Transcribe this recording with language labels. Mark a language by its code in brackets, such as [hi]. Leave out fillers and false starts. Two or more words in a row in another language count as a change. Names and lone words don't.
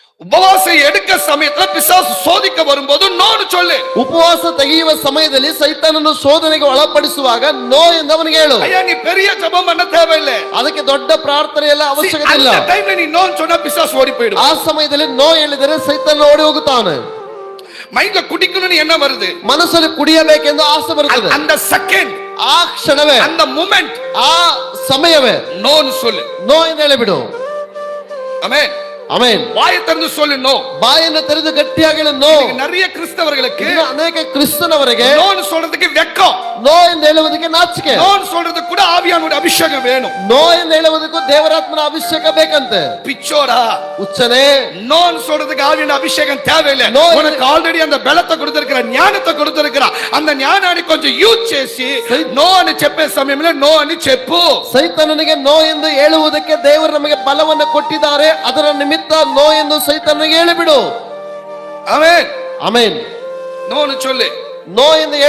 [ta] உபவாசம் எடுக்க சமயத்துல பிசாசு சோதிக்க வரும்போது நோன்னு சொல்லு. [kn] ಉಪವಾಸ ತೆಗೆಯುವ ಸಮಯದಲ್ಲಿ ಸೈತಾನನು ಶೋಧನೆಗೆ ಒಳಪಡಿಸುವಾಗ ನೋ ಎಂದು ಅವನಿಗೆ ಹೇಳು. [ta] ஐயா நீ பெரிய ஜெபம் பண்ண தேவையில்லை. [kn] ಅದಕ್ಕೆ ದೊಡ್ಡ ಪ್ರಾರ್ಥನೆ ಎಲ್ಲ ಅವಶ್ಯಕತೆ ಇಲ್ಲ. [ta] அந்த டைம்ல நீ நோன்னு சொன்னா பிசாசு ஓடி போய்டும். [kn] ಆ ಸಮಯದಲ್ಲಿ ನೋ ಹೇಳಿದರೆ ಸೈತಾನ ಓಡಿ ಹೋಗುತ್ತಾನೆ. [ta] மைண்ட்ல குடிக்கணும்னு என்ன வருது? [kn] ಮನಸ್ಸಲ್ಲಿ ಕುಡಿಯಬೇಕೆಂದು ಆಸೆ ಬರುತ್ತದೆ. [ta] அந்த செகண்ட், [kn] ಆ ಕ್ಷಣವೇ, [ta] அந்த மூமெಂಟ್, [kn] ಆ ಸಮಯವೇ [ta] நோன்னு சொல்லு. [kn] ನೋ ಎಂದು ಹೇಳಿಬಿಡು. [ta] ஆமென். [kn] ಆಮೆನ್. [ta] வாயை திறந்து சொல்லு நோ. [kn] ಬಾಯನ್ನು ತೆರೆದು ಗಟ್ಟಿಯಾಗಿ ಹೇಳು ನೋ. [ta] நிறைய கிறிஸ்தவர்களுக்கு [kn] ಅನೇಕ ಕ್ರಿಸ್ತನವರಿಗೆ [ta] நோன்னு சொல்றதுக்கு வெக்கம். [kn] ನೋ ಎಂದು ಹೇಳುವುದಕ್ಕೆ ನಾಚಿಕೆ. [ta] நோன்னு சொல்றதுக்கு கூட ஆவியானவருடைய அபிஷேகம் வேணும். [kn] ನೋ ಎಂದು ಹೇಳುವುದಕ್ಕೂ ದೇವರಾತ್ಮನ ಅಭಿಷೇಕ ಬೇಕಂತೆ. [ta] பிச்சோடா [kn] ಹುಚ್ಚನೇ, [ta] நோன்னு சொல்றதுக்கு ஆவியான அபிஷேகம் தேவையில்லை. உனக்கு ஆல்ரெடி அந்த பலத்தை கொடுத்திருக்கிற, ஞானத்தை கொடுத்திருக்கிற, [te] அந்த ஞானாన్ని కొంచెం యూజ్ చేసి నో అని చెప్పే సమయంలో నో అని చెప్పు. [kn] ಸೈತಾನನಿಗೆ ನೋ ಎಂದು ಹೇಳುವುದಕ್ಕೆ ದೇವರು ನಮಗೆ ಬಲವನ್ನು ಕೊಟ್ಟಿದ್ದಾರೆ. ಅದರ ನಿಮಿತ್ತ ನೋ ಎಂದು ಸೈತಾನನಿಗೆ ಹೇಳಿಬಿಡು. ಆಮೆನ್. ಆಮೆನ್. [ta] நோன்னு சொல்லு. [kn] ನೋ ಎಂದು ಹೇಳು.